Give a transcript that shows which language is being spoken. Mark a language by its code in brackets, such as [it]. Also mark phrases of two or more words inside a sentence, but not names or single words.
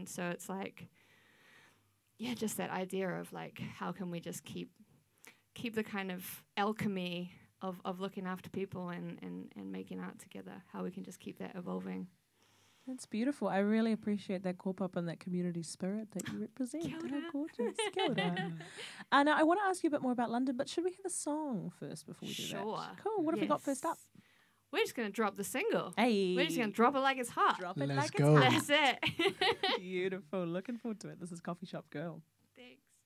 [en] So it's like, yeah, just that idea of like, how can we just keep the kind of alchemy of looking after people and making art together, how we can just keep that evolving. That's beautiful. I really appreciate that kaupapa and that community spirit that you represent. [mi] Kia ora. [en] How gorgeous. [mi] Kia ora. [en] Now, I want to ask you a bit more about London, but should we have a song first before we do that? Sure. Cool. What have we got first up? We're just going to drop the single. Hey. We're just going to drop it like it's hot. Drop it Let's like go. it's hot. That's it. Beautiful. Looking forward to it. This is Coffee Shop Girl. Thanks.